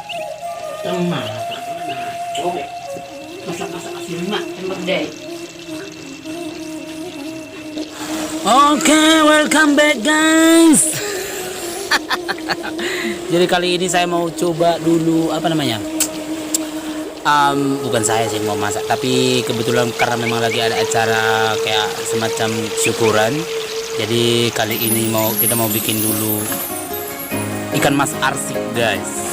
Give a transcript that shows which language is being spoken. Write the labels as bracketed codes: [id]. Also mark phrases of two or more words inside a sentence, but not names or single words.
[id] Masak-masak asin mak, tembak deh. Oke, [en] welcome back guys. [id] Jadi kali ini saya mau coba dulu apa namanya? Bukan saya sih mau masak, tapi kebetulan karena memang lagi ada acara kayak semacam syukuran. Jadi kali ini kita mau bikin dulu ikan mas arsik guys.